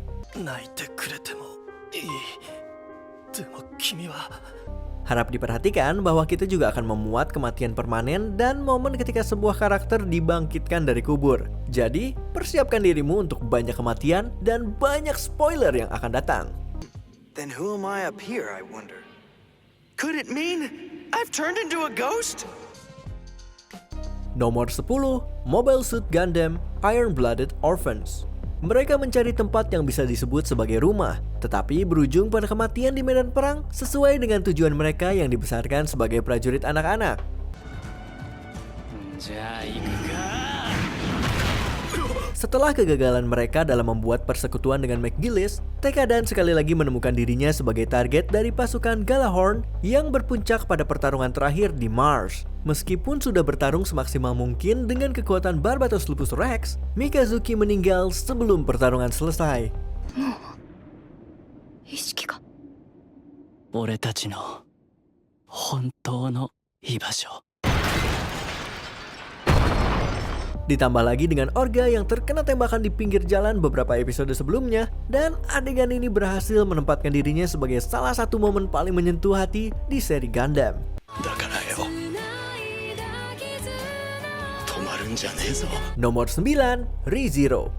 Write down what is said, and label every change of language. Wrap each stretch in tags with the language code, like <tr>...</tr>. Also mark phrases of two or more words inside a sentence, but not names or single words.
<id>Harap diperhatikan bahwa kita juga akan memuat kematian permanen dan momen ketika sebuah karakter dibangkitkan dari kubur. Jadi, persiapkan dirimu untuk banyak kematian dan banyak spoiler yang akan datang.</id> <en>Then who am I up here, I wonder? Could it mean I've turned into a ghost?</en> <id>Nomor 10, Mobile Suit Gundam Iron-Blooded Orphans. Mereka mencari tempat yang bisa disebut sebagai rumah, tetapi berujung pada kematian di medan perang sesuai dengan tujuan mereka yang dibesarkan sebagai prajurit anak-anak. Setelah kegagalan mereka dalam membuat persekutuan dengan McGillis, Tekadan sekali lagi menemukan dirinya sebagai target dari pasukan Galahorn yang berpuncak pada pertarungan terakhir di Mars. Meskipun sudah bertarung semaksimal mungkin dengan kekuatan Barbatos Lupus Rex, Mikazuki meninggal sebelum pertarungan selesai.</id> <ja>意識が俺たちの本当の居場所</ja> <id>Ditambah lagi dengan Orga yang terkena tembakan di pinggir jalan beberapa episode sebelumnya, dan adegan ini berhasil menempatkan dirinya sebagai salah satu momen paling menyentuh hati di seri Gundam. Nomor 9, ReZero.</id>